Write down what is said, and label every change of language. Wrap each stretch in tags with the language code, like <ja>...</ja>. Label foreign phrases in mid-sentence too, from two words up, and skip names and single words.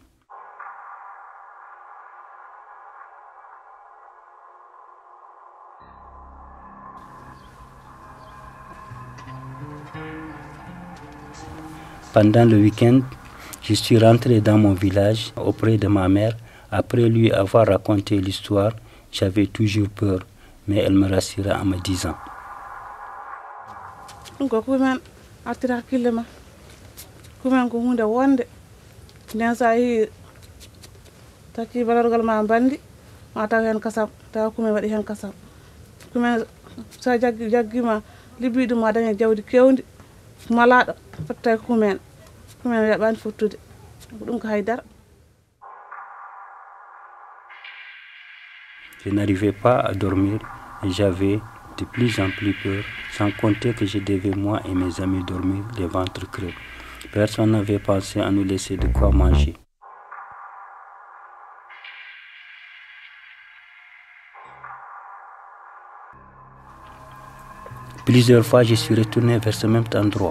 <fr>Pendant le week-end, je suis rentré dans mon village auprès de ma mère. Après lui avoir raconté l'histoire, j'avais toujours peur, mais elle me rassura en me disant:</fr> <ff>Kumen attira hakkille kumen ko hunde wonde nden sa yehi takki balorgal ma bandi ma taw hen kasam taw kumen waɗi hen kasam kumen sa jaggima libbiɗum ma daña jawdi kewdi malaɗo fottay kumen yaɓani fottude ko ɗum ko haydara.</ff> <fr>Je n'arrivais pas à dormir et j'avais de plus en plus peur, sans compter que je devais moi et mes amis dormir les ventres creux. Personne n'avait pensé à nous laisser de quoi manger. Plusieurs fois, je suis retourné vers ce même endroit.</fr>